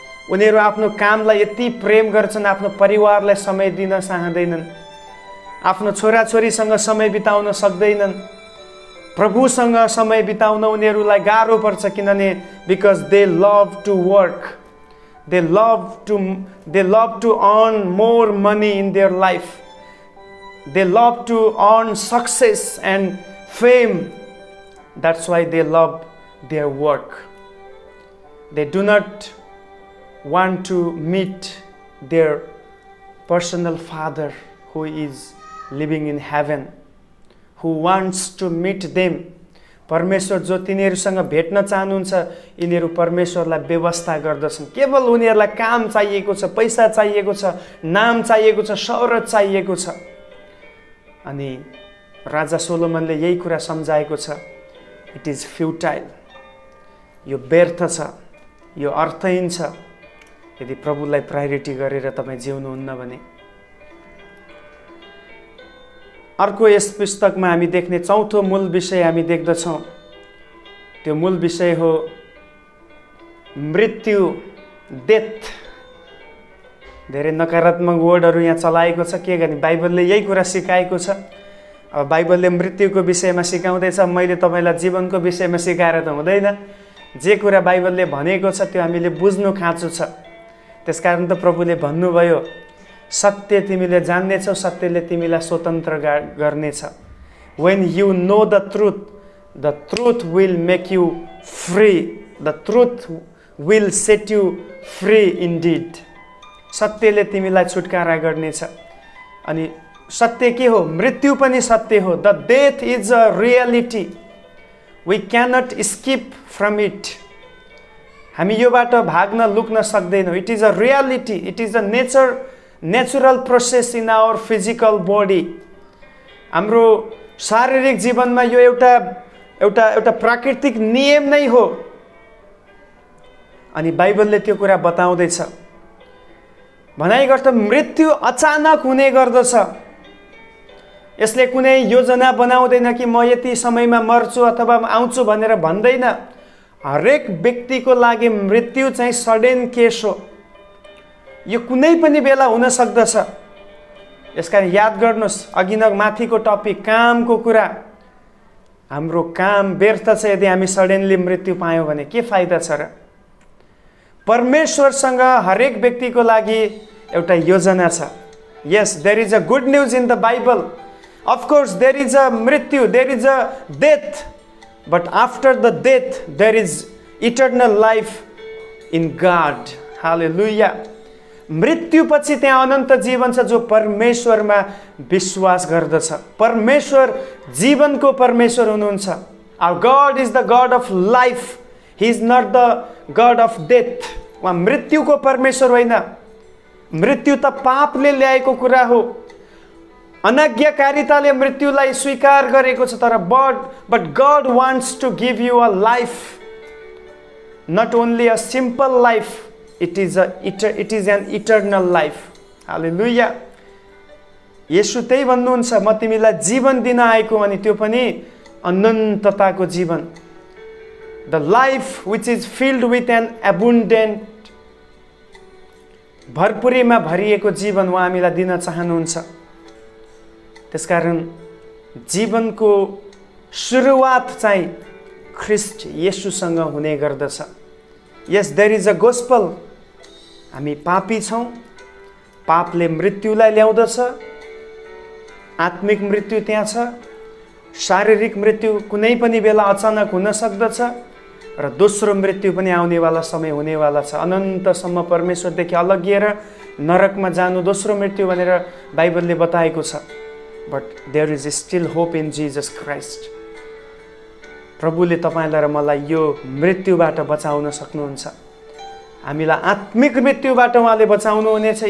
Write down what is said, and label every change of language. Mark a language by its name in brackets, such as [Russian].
[Nepali] उनीहरू आफ्नो कामलाई यति प्रेम गर्छन्, आफ्नो परिवारलाई समय दिन चाहँदैनन्, आफ्नो छोराछोरीसँग समय बिताउन सक्दैनन्, प्रभुसँग समय बिताउन उनीहरूलाई गाह्रो पर्छ। [English] किनभने because they love to work, they love to earn more money in their life, they love to earn success and fame. That's why they love their work. They do not want to meet their personal Father who is living in heaven, who wants to meet them, [Nepali] परमेश्वर जो तिनीहरूसँग भेट्न चाहनुहुन्छ यिनीहरू परमेश्वरलाई व्यवस्था गर्दछन्। केवल उनीहरूलाई काम चाहिएको छ, पैसा चाहिएको छ, नाम चाहिएको छ, शौहरत चाहिएको छ। अनि राजा सोलोमनले यही कुरा सम्झाएको छ, [English] it is futile, [Nepali] यो व्यर्थ छ, यो अर्थहीन छ यदि प्रभुलाई प्रायोरिटी गरेर तपाईँ जिउनुहुन्न भने। अर्को यस पुस्तकमा हामी देख्ने चौथो मूल विषय हामी देख्दछौँ, त्यो मूल विषय हो मृत्यु, डेथ। धेरै नकारात्मक वर्डहरू यहाँ चलाएको छ, के गर्ने, बाइबलले यही कुरा सिकाएको छ। अब बाइबलले मृत्युको विषयमा सिकाउँदैछ, मैले तपाईँलाई जीवनको विषयमा सिकाएर त हुँदैन। जे कुरा बाइबलले भनेको छ त्यो हामीले बुझ्नु खाँचो छ। त्यसकारण त प्रभुले भन्नुभयो, सत्य तिमीले जान्नेछौ, सत्यले तिमीलाई स्वतन्त्र गर्नेछ। [English] When you know the truth will make you free. The truth will set you free indeed. [Nepali] सत्यले तिमीलाई छुटकारा गर्नेछ। अनि सत्य के हो? मृत्यु पनि सत्य हो। [English] The death is a reality. We cannot escape from it. [Nepali] हामी योबाट भाग्न लुक्न सक्दैनौँ। [English] It is a reality. It is a natural process in our physical body. [Nepali] हाम्रो शारीरिक जीवनमा यो एउटा प्राकृतिक नियम नै हो। अनि बाइबलले त्यो कुरा बताउँदैछ। भनाइ गर्छ मृत्यु अचानक हुने गर्दछ। यसले कुनै योजना बनाउँदैन कि म यति समयमा मर्छु अथवा आउँछु भनेर भन्दैन। हरेक व्यक्तिको लागि मृत्यु चाहिँ सडन केस हो। यो कुनै पनि बेला हुन सक्दछ। यसकारण याद गर्नुहोस्, अघि न माथिको टपिक कामको कुरा, हाम्रो काम व्यर्थ छ यदि हामी सडनली मृत्यु पायौँ भने के फाइदा छ र? परमेश्वरसँग हरेक व्यक्तिको लागि एउटा योजना छ। [English] Yes, there is a good news in the Bible. Of course there is a मृत्यु, there is a death, but after the death there is eternal life in God. [Nepali] हालेलुया। मृत्युपछि त्यहाँ अनन्त जीवन छ जो परमेश्वरमा विश्वास गर्दछ। परमेश्वर जीवनको परमेश्वर हुनुहुन्छ। [English] Our God is the God of life, he is not the God of death. [Nepali] उहाँ मृत्युको परमेश्वर होइन। मृत्यु त पापले ल्याएको कुरा हो। अनाज्ञाकारिताले मृत्युलाई स्वीकार गरेको छ। [English] तर but God wants to give you a life, not only a simple life, it is an eternal life. Hallelujah. [Nepali] येशू त्यही भन्नुहुन्छ, म तिमीलाई जीवन दिन आएको अनि त्यो पनि अनन्तताको जीवन। [English] The life which is filled with an abundant, [Nepali] भरपुरीमा भरिएको जीवन उहाँ हामीलाई दिन चाहनुहुन्छ। त्यसकारण जीवनको सुरुवात चाहिँ ख्रिस्ट येशूसँग हुने गर्दछ। [English] Yes, there is a gospel. [Nepali] हामी पापी छौँ, पापले मृत्युलाई ल्याउँदछ। आत्मिक मृत्यु त्यहाँ छ, शारीरिक मृत्यु कुनै पनि बेला अचानक हुन सक्दछ, र दोस्रो मृत्यु पनि आउनेवाला समय हुनेवाला छ। अनन्तसम्म परमेश्वरदेखि अलग्गिएर नरकमा जानु दोस्रो मृत्यु भनेर बाइबलले बताएको छ। [English] But there is still hope in Jesus Christ. [Nepali] प्रभुले तपाईँलाई र मलाई यो मृत्युबाट बचाउन सक्नुहुन्छ। हामीलाई आत्मिक मृत्युबाट उहाँले बचाउनु हुनेछ।